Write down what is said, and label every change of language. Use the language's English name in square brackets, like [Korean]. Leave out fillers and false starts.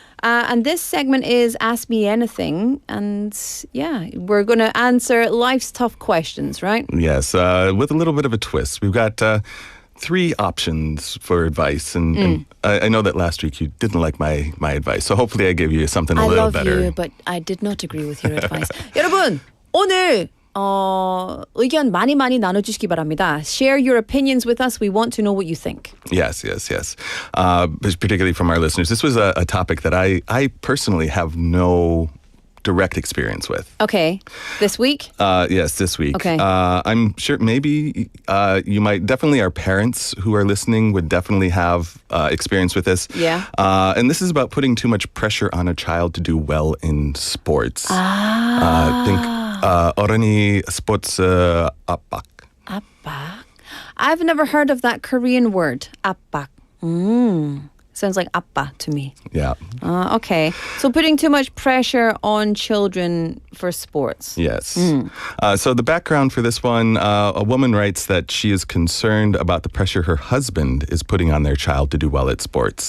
[English] And this segment is Ask Me Anything. And yeah, we're going to answer life's tough questions, right? Yes, with a little bit of a twist. We've got 3 options for advice. And I know that last week you didn't like my advice. So hopefully I gave you something a little better. I love you, but I did not agree with your advice. [Korean] 여러분, 오늘 의견 많이 나눠주시기 바랍니다. [English] Share your opinions with us. We want to know what you think. Yes. Particularly from our listeners. This was a topic that I personally have no direct experience with. Okay. This week? Yes, this week. Okay. I'm sure maybe you might, definitely our parents who are listening would definitely have experience with this. Yeah. And this is about putting too much pressure on a child to do well in sports. Think [Korean] 어른이 스포츠 압박. [English] 압박. I've never heard of that Korean word. 압박. Sounds like 아빠 to me. Yeah. Okay. So putting too much pressure on children for sports. Yes. So the background for this one, a woman writes that she is concerned about the pressure her husband is putting on their child to do well at sports.